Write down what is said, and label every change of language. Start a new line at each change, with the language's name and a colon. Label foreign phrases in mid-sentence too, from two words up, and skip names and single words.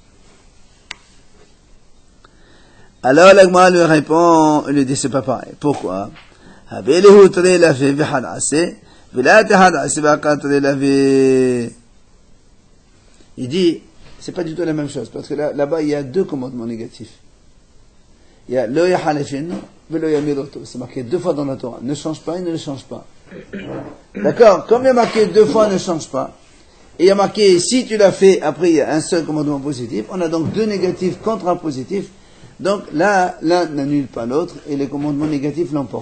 French: Alors, l'Agma lui répond, il lui dit, c'est pas pareil. Pourquoi? Il dit, c'est pas du tout la même chose, parce que là-bas, il y a deux commandements négatifs. Il y a
Hebrew: לא יחליפנו ולא ימיר אותו.
French: C'est marqué deux fois dans la Torah. Ne change pas et ne change pas. D'accord? Comme il y a marqué deux fois ne change pas, et il y a marqué si tu l'as fait, après il y a un seul commandement positif, on a donc deux négatifs contre un positif. Donc là, l'un n'annule pas l'autre, et les commandements négatifs l'emportent.